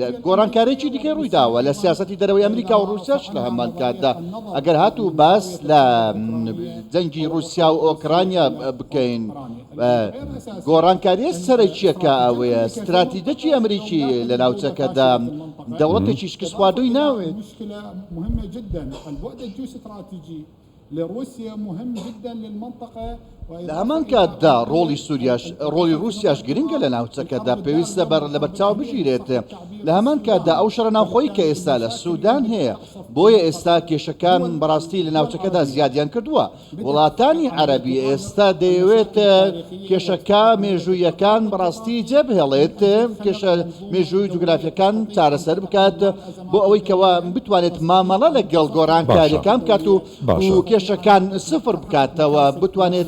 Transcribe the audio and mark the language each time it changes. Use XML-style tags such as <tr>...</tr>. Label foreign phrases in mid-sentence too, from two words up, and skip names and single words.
<ckb>گۆڕانکارێکی دیکە ڕوویداوە لە سیاسەتی دەرەوەی ئەمریکا و رووسیاش لە هەمان کاتدا. ئەگەر هاتوو باس لە جەنگی رووسیا و ئۆکرانیا بکەین، گۆڕانکاریە سەرەکیەکە ئەوەیە استراتیجەکی ئەمریکی لە ناوچەکەدا دەوڵەتێکی شکست خواردووی ناوێت.</ckb> <ar>لروسيا مهم جدا للمنطقة.</ar> <ckb>لە هەمان کاتدا ڕۆڵی رووسیاش گرنگە لە ناوچەکەدا، پێویستە لە بەرچاو بژیرێت. لە هەمان کاتدا ئەو شەڕە ناوخۆیی کە ئێستا لە سوودان هەیە، بۆیە ئێستا کێشەکان بەڕاستی لە ناوچەکەدا زیادیان کردووە. وڵاتانی عەرەبی ئێستا دەیەوێت کێشەکە مێژوویەکان بەڕاستی جێبهێڵێت، کێشە مێژووی جوگرافیەکان چارەسەر بکات بۆ ئەوەی کەوە بتوانێت مامەڵە لەگەڵ گۆڕانکاریەکان بکات و کێشەکان سفر بکاتەوە، بتوانێت</ckb>